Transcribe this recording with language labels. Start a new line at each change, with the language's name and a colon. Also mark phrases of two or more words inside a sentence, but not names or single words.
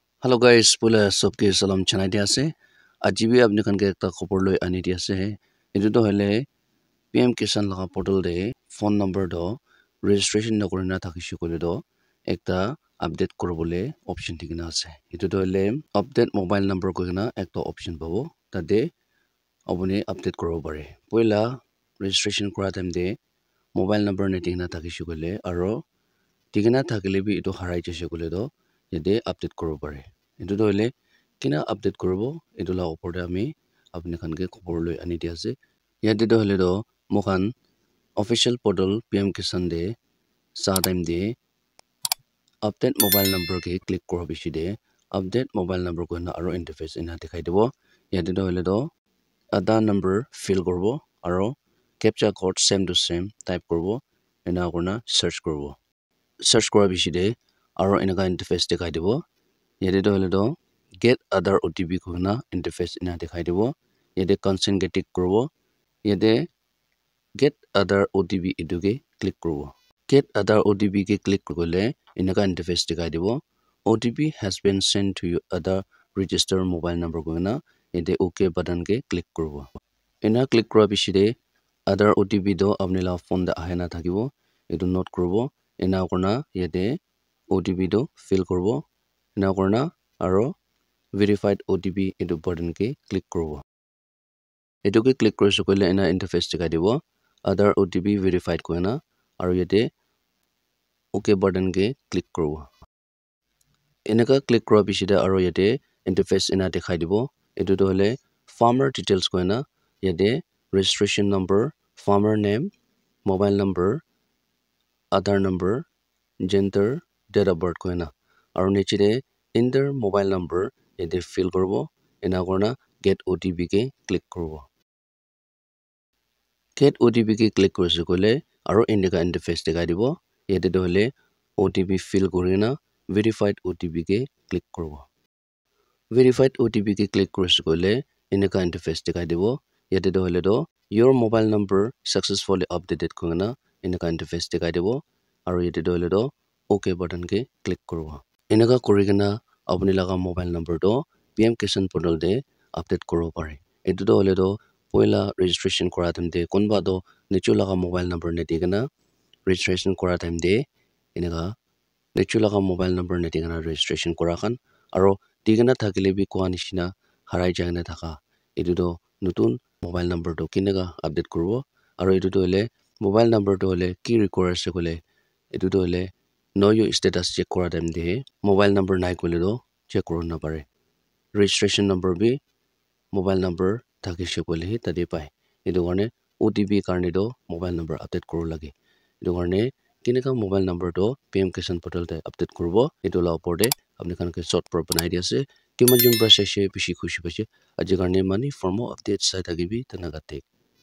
English: Hello guys,
Naga Pidgin: pula sobke salam chanai dia ase. Aji bhi apne kan ke ekta khobor loi ani dia ase. Etu to hole PM Kisan laga portal de
English: phone number
Naga Pidgin: do registration na korina thakishi kole do ekta update korobole option dikina ase. Etu to hole
English: update mobile number
Naga Pidgin: koina ekta option pabo. Tade apuni update korobo pare. Poila registration kora time de
English: mobile number
Naga Pidgin: ne dikina thakishi kole aro dikina thakile bhi etu harai jese kole do yede update korobo pare. Etu to hole kina update korobo etu la opor de ami apni khan ke khobor loi ani dia ase. Yede to hole do mokhan
English: official portal
Naga Pidgin: PM Kisan de sa time de
English: update mobile number
Naga Pidgin: ke click koro bishi de
English: update mobile number
Naga Pidgin: ko na aro interface ina dikhai debo. Yede to hole do
English: Aadhaar number fill
Naga Pidgin: korobo aro
English: captcha code same to same type
Naga Pidgin: korobo ena korna search korobo. Search kora bishi de aro enaka interface dikhai debo. Yede to hole do
English: get Aadhaar OTP
Naga Pidgin: koina interface ina dikhai debo. Yede consent ke tick korobo. Yede
English: get Aadhaar OTP
Naga Pidgin: etu ke click korobo.
English: Get Aadhaar OTP
Naga Pidgin: ke click korole enaka interface dikhai debo.
English: OTP has been sent to your Aadhaar register mobile number
Naga Pidgin: koina yede
English: OK button
Naga Pidgin: ke click korobo. Ena click kora bishi de
English: Aadhaar OTP
Naga Pidgin: do apni la phone da ahena thakibo. Etu note korobo. Ena korna yede OTP do fill korobo. Ena korna aro
English: verified OTP
Naga Pidgin: etu button ke click korobo. Etu ke click korisu kole ena interface dikhai debo.
English: Aadhaar OTP verified
Naga Pidgin: koina aro yede
English: OK button
Naga Pidgin: ke click korobo. Enaka click kora bishi de aro yede interface ena dikhai debo. Etu to hole
English: farmer details
Naga Pidgin: koina yede
English: registration number, farmer name, mobile number, Aadhaar number, gender, date of birth
Naga Pidgin: koina aro niche de
English: enter mobile number
Naga Pidgin: yede fill korobo. Ena korna
English: get OTP
Naga Pidgin: ke click korobo.
English: Get OTP
Naga Pidgin: ke click korisu kole aro enaka interface dikhai debo. Yede to hole
English: OTP fill
Naga Pidgin: korina
English: verified OTP
Naga Pidgin: ke click korobo.
English: Verified OTP
Naga Pidgin: ke click korisu kole enaka interface dikhai debo. Yede to hole do
English: your mobile number successfully updated
Naga Pidgin: koina enaka interface dikhai debo aro yede to hole do
English: OK button
Naga Pidgin: ke click korobo. Enaka korigena apni laga
English: mobile number
Naga Pidgin: do
English: PM Kisan portal
Naga Pidgin: de update korobo pare. Etu to hole do poila registration kora time de konba do nichu laga
English: mobile number
Naga Pidgin: ne digena registration kora time de enaka nichu laga
English: mobile number
Naga Pidgin: ne digena registration kora khan aro digena thakile bi kwa nishina harai jagna thaka etu do nutun
English: mobile number
Naga Pidgin: do kinega update korobo aro etu to hole
English: mobile number
Naga Pidgin: to hole ki require ase kole etu to hole
English: know your status check
Naga Pidgin: kora time de
English: mobile number
Naga Pidgin: nai kole do check koro na pare.
English: Registration number
Naga Pidgin: bi
English: mobile number
Naga Pidgin: thakishe kole hi tade pai. Etu karne OTP karne do
English: mobile number update
Naga Pidgin: koro lage. Etu karne kineka
English: mobile number
Naga Pidgin: do
English: PM Kisan portal
Naga Pidgin: de update korobo etu la opor de apni khan ke short pro banai dia ase kiman jun brush she bishi khushi paise aji karne mani
English: for more updates
Naga Pidgin: sai thakibi tanagate.